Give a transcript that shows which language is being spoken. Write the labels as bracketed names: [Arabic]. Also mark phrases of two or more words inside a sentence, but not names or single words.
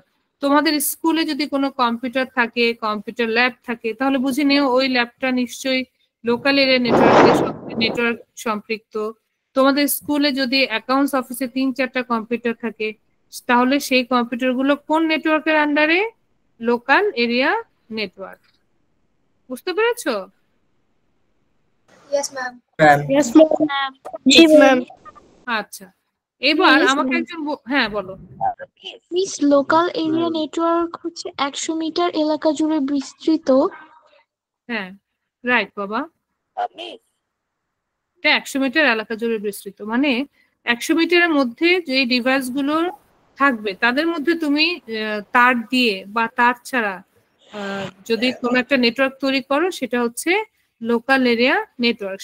[Bangla] তোমাদের স্কুলে যদি কোনো কম্পিউটার থাকে, [English] computer lab [Bangla] থাকে, তাহলে বুঝে নিও ওই ল্যাবটা নিশ্চয়ই [English] local area network [Bangla] সম্পৃক্ত। তোমাদের স্কুলে যদি [English] accounts office [Bangla] 3-4টা কম্পিউটার থাকে, তাহলে সেই কম্পিউটার গুলো কোন নেটওয়ার্কের আন্ডারে? [English] local area network. [Bangla] বুঝতে পেরেছো? [English] Yes ma'am. Yes ma'am. [Bangla] জি ম্যাম। আচ্ছা, এবার Yes, আমাকে ma'am. একজন হ্যাঁ বলো। মিস [English] local area network [Bangla] হচ্ছে 100 মিটার এলাকা জুড়ে বিস্তৃত। হ্যাঁ রাইট বাবা, এটা 100 মিটার এলাকা জুড়ে বিস্তৃত, মানে 100 মিটারের মধ্যে যে ডিভাইস গুলো থাকবে তাদের মধ্যে তুমি তার দিয়ে বা তার ছাড়া যদি কোনো একটা নেটওয়ার্ক তৈরি করো সেটা হচ্ছে [English] local area network.